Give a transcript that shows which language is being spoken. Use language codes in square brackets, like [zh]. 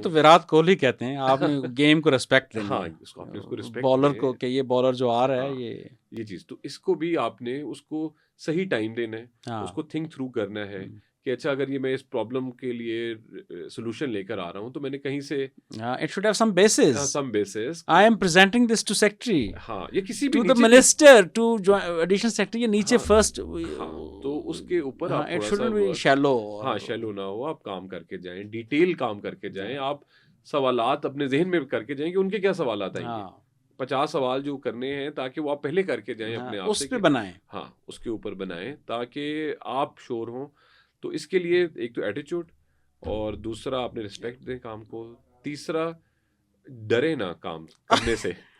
[ur] یہ تو وراٹ کوہلی کہتے ہیں, آپ نے گیم کو رسپیکٹ دینی ہے, اس کو آپ نے اس کو رسپیکٹ, بالر کو, کہ یہ بالر جو آ رہا ہے یہ چیز, تو اس کو بھی آپ نے اس کو صحیح ٹائم دینا ہے, اس کو تھنک تھرو کرنا ہے کہ اچھا اگر یہ میں اس پرابلم کے لیے سولوشن لے کر آ رہا ہوں تو میں نے کہیں سے, [en] it should have some basis. I am presenting this to secretary, [ur] یہ کسی بھی [en] to the minister, to additional secretary, [ur] یہ نیچے [en] first. [ur] تو اس کے اوپر آپ [en] It shouldn't be shallow. [ur] ہاں شیلو نہ ہو, آپ کام کر کے جائیں, ڈیٹیل کام کر کے جائیں, آپ سوالات اپنے ذہن میں کر کے جائیں کہ ان کے کیا سوالات آئیں گے, 50 سوال جو کرنے ہیں تاکہ وہ آپ پہلے کر کے جائیں اپنے آپ سے, اس پہ بنائیں. ہاں اس کے اوپر بنائیں تاکہ آپ شور ہوں. تو اس کے لیے ایک تو ایٹیچیوڈ, اور دوسرا آپ نے رسپیکٹ دیں کام کو, تیسرا ڈرے نہ کام کرنے سے.